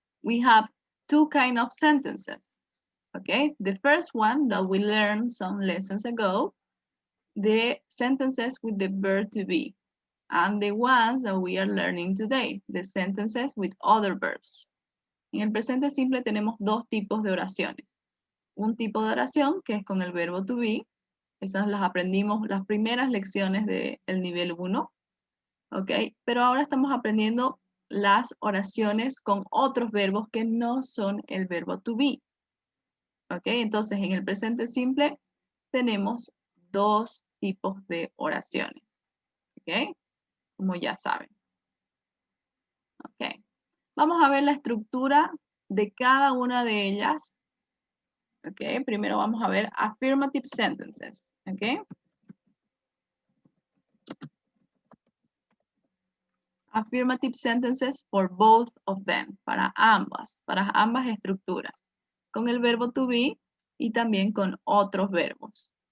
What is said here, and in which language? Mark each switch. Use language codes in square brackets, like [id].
[en] We have two kinds of sentences. Okay, the first one that we learned some lessons ago, the sentences with the verb to be, and the ones that we are learning today, the sentences with other verbs. [es] En el presente simple tenemos dos tipos de oraciones. Un tipo de oración que es con el verbo to be, esas las aprendimos las primeras lecciones del nivel 1, ¿ok? Pero ahora estamos aprendiendo las oraciones con otros verbos que no son el verbo to be. ¿Ok? Entonces, en el presente simple tenemos dos tipos de oraciones. ¿Ok? Como ya saben. ¿Ok? Vamos a ver la estructura de cada una de ellas. ¿Ok? Primero vamos a ver [en] affirmative sentences. [es] ¿Ok? [en] Affirmative sentences for both of them. [es] Para ambas estructuras. Con el verbo to be y también con otros verbos.